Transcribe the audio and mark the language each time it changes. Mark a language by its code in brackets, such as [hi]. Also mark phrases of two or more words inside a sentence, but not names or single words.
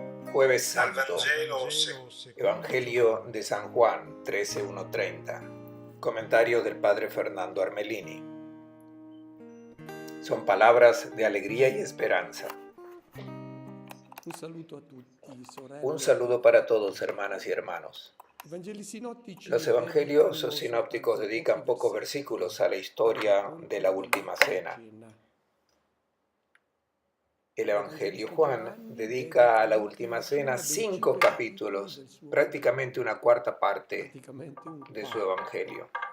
[es] Jueves [it] Dal [es] Santo, [it] Vangelo [es] Evangelio de San Juan 13:1-30. Comentarios del Padre Fernando Armelini. Son palabras de alegría y esperanza. [it] Un saluto a tutti, sorelle. [es] Un saludo para todos, hermanas y hermanos. Los evangelios sinópticos dedican pocos versículos a la historia de la última cena. El Evangelio Juan dedica a la última cena 5 capítulos, prácticamente una cuarta parte de su Evangelio.